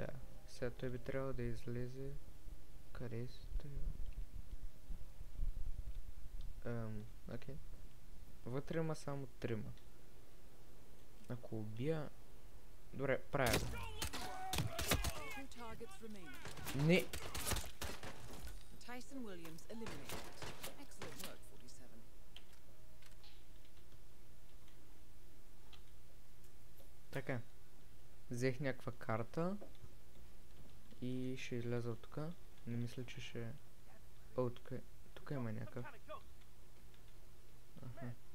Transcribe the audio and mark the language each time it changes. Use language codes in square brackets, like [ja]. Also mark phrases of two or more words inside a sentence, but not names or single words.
[bg] Сега той би трябвало да излезе... Къде си той? Окей. Вътре има само 3. Ако убия... Добре, правя. Не! [en] Tyson Williams eliminated. Excellent work, 47. [bg] Така. Взех някаква карта. И ще изляза от тук. Не мисля, че ще... О, тук има някакъв. Аха.